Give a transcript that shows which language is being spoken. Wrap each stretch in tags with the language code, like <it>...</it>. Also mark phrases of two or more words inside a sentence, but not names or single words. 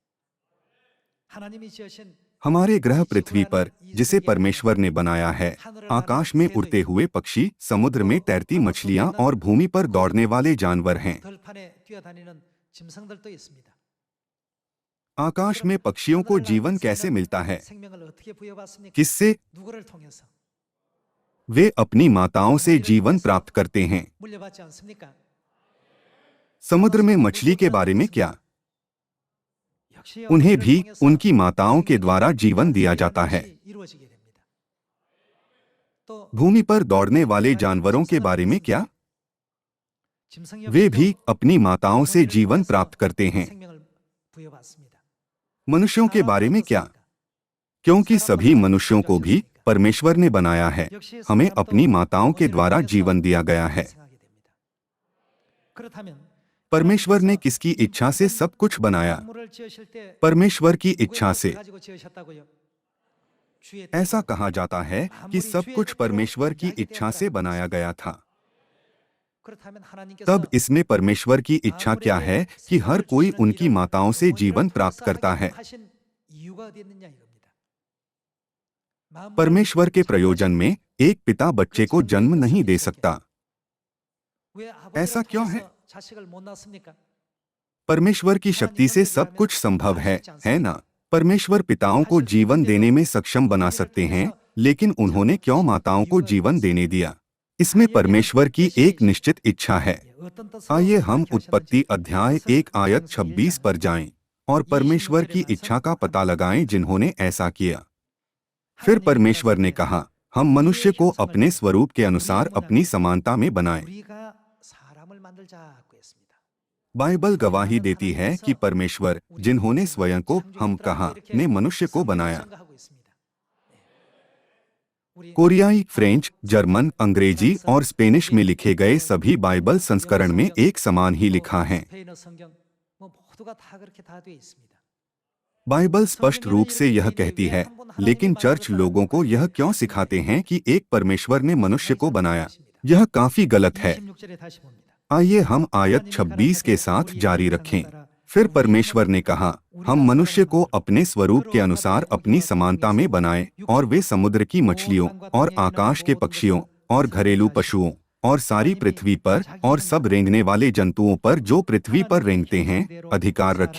<hi>हमारे ग्रह पृथ्वी पर, जिसे परमेश्वर ने बनाया है, आकाश में उड़ते हुए पक्षी, समुद्र में तैरती मछलियां और भूमि पर दौड़ने वाले जानवर हैं। आकाश में पक्षियों को जीवन कैसे मिलता है?</hi> <ko>생명을 어떻게 부여받습니까?</ko> <hi>किससे?</hi> <ko>누구를 통해서?</ko> <hi>वे अपनी माताओं से जीवन प्राप्त करते हैं।</hi> <ko>물려받지 않습니까?</ko> <hi>समुद्र में मछली के बारे में क्या?</hi> <ko>역시</ko> <hi>उन्हें</hi> <ko>어머니를</ko> <hi>भी</hi> <ko>통해서</ko> <hi>उनकी माताओं के द्वारा</hi> <ko>생명이</ko> <hi>जीवन दिया जाता है।</hi> <ko>것이 이루어지게 됩니다. 또</ko> <hi>भूमि पर दौड़ने वाले जानवरों के बारे में क्या?</hi> <ko>짐승</ko> <hi>वे</hi> <ko>역시도</ko> <hi>भी अपनी माताओं से</hi> <ko>어머니를</ko> <hi>जीवन</hi> <ko>통해서</ko> <hi>प्राप्त करते हैं।</hi> <ko>생명을 부여받습니다.</ko> <hi>मनुष्यों के बारे में क्या? क्योंकि सभी मनुष्यों को भी परमेश्वर ने बनाया है, हमें अपनी माताओं के द्वारा जीवन दिया गया है।</hi> <ko>그렇다면</ko> <hi>परमेश्वर ने किसकी इच्छा से सब कुछ बनाया?</hi> <ko>만물을 지으실 때</ko> <hi>परमेश्वर की इच्छा</hi> <ko>누구의</ko> <hi>से।</hi> <ko>뜻을 가지고 지으셨다고요? 주의</ko> <hi>ऐसा</hi> <ko>뜻으로.</ko> <hi>कहा जाता है कि सब कुछ परमेश्वर की इच्छा से बनाया गया था।</hi> <ko>그렇다면 하나님께서</ko> <hi>तब इसमें परमेश्वर की इच्छा क्या है कि हर कोई उनकी माताओं से जीवन प्राप्त करता है?</hi> <ko>하신 이유가 어디 있느냐 이겁니다. 만물을</ko> <hi>परमेश्वर के प्रयोजन में एक पिता बच्चे को जन्म नहीं दे सकता।</hi> <ko>왜 아버지를</ko> <hi>ऐसा क्यों</hi> <ko>통해서</ko> <hi>है?</hi> <ko>자식을 못 낳습니까?</ko> <hi>परमेश्वर की शक्ति से सब कुछ संभव है ना? परमेश्वर पिताओं को जीवन देने में सक्षम बना सकते हैं, लेकिन उन्होंने क्यों माताओं को जीवन देने दिया? इसमें परमेश्वर की एक निश्चित इच्छा है।</hi> <ko>어떤 뜻으로</ko> <hi>आइए हम</hi> <ko>그렇게</ko> <hi>उत्पत्ति</hi> <ko>하셨는지</ko> <hi>अध्याय</hi> <ko>그것을</ko> <hi>1 आयत</hi> <ko>성경에서</ko> <hi>26 पर जाएं और परमेश्वर की इच्छा का पता लगाएं जिन्होंने ऐसा किया। फिर परमेश्वर ने कहा, हम मनुष्य को अपने स्वरूप के अनुसार अपनी समानता में बनाएं।</hi> <ko>우리가 사람을 만들자고 했습니다.</ko> <hi>बाइबल गवाही देती है कि परमेश्वर, जिन्होंने स्वयं को हम कहा, ने मनुष्य को बनाया।</hi> <ko>생각하고 있습니다. 우리</ko> <hi>कोरियाई, फ्रेंच, जर्मन, अंग्रेजी और स्पेनिश में लिखे गए सभी बाइबल संस्करण में एक समान ही लिखा है।</hi> <ko>스페인어 성경 뭐 모두가 다 그렇게 다 되어 있습니다.</ko> <hi>बाइबल स्पष्ट रूप से यह कहती है, लेकिन चर्च लोगों को यह क्यों सिखाते हैं कि एक परमेश्वर ने मनुष्य को बनाया? यह काफी गलत है।</hi> <ko>26절에 다시 봅니다.</ko> <hi>आइए हम आयत 26 के साथ जारी रखें। फिर परमेश्वर ने कहा, हम मनुष्य को अपने स्वरूप के अनुसार अपनी समानता में बनाएं और वे समुद्र की मछलियों और आकाश के पक्षियों और घरेलू पशुओं और सारी पृथ्वी पर और सब रेंगने वाले जंतुओं पर जो पृथ्वी पर रेंगते हैं अधिकार रखें।</hi>